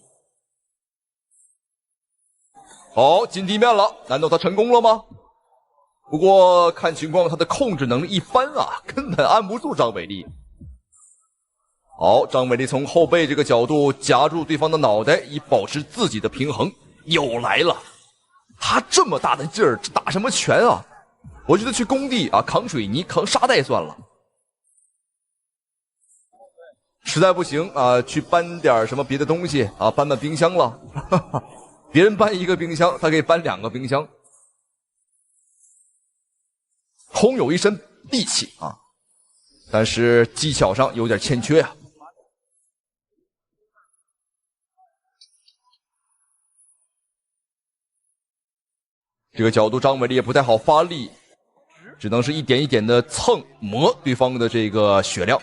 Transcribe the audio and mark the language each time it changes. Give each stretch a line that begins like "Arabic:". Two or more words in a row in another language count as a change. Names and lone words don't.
Chinese: 好，進地面了，難道他成功了嗎？不過看情況，他的控制能力一般啊，根本按不住張偉麗。好，張偉麗從後背這個角度夾住對方的腦袋，以保持自己的平衡。又來了， 他這麼大的劲兒，打什麼拳啊？我觉得去工地啊扛水泥、扛沙袋算了。实在不行啊，去搬点什么別的東西啊，搬冰箱了。別人搬一個冰箱，他可以搬2個冰箱。空有一身力氣啊，但是技巧上有點欠缺啊。這個角度張偉麗也不太好發力，只能是一點一點的蹭磨對方的這個血量。